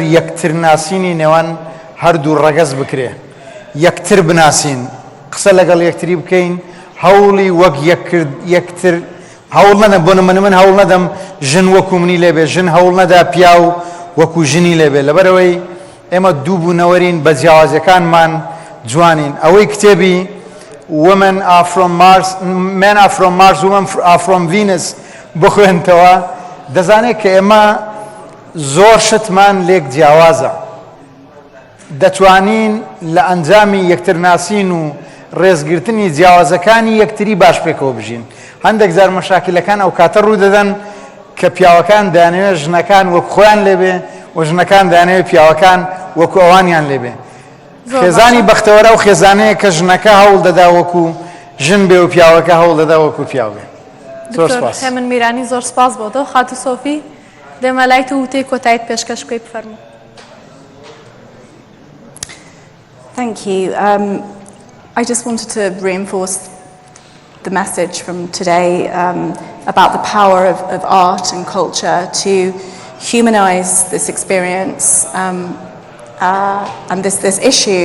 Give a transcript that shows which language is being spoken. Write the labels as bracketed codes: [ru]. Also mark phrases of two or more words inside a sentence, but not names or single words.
[ckb] یەکتر ناسینی نێوان هەردوو ڕەگەز بکرێ یەکتر بناسین قسە لەگەڵ یەکتری بکەین هەوڵی وەک یەکتر هەوڵ نەدەم بۆ نمونە من هەوڵ نەدەم ژن وەکو منی لێبێ ژن هەوڵ نەدا پیا و وەکو ژنی لێبێ لەبەرەوەی ئێمە دوو بوونەوەرین بە جیاوازەکانمان جوانین ئەوەی کتێبی women are from Mars men are from Mars women are from Venus بخوێنتەوە دەزانێت کە ئێمە زۆر شتمان لێک جیاوازە دەتوانین لە ئەنجامی یەکترناسین و ڕێزگرتنی جیاوازەکانی یەکتری باش پێکەوە بژین هەندێک جار مەشاکلەکان ئەو کاتە ڕوو دەدەن کە پیاوەکان دەیانەوێت ژنەکان وەکو خۆیان لێبێ و ژنەکان دەیانەوێت پیاوەکان وەکو ئەوانیان لێبێ خێزانی بەختەوەرە و خێزانەیە کە ژنەکە هەوڵ دەدا وەکو ژن بێ و پیاوەکە هەوڵ دەدا وەکو پیاو بێ. زۆر سپاس. من میرانی زۆر سپاس بۆ تۆ خاتو سۆفی دەمە لای تو وتەی کۆتاییت پێشکەش بکەی بفەرموو. [en] Thank you. I just wanted to reinforce the message from today about the power of art and culture to humanize this experience and this issue.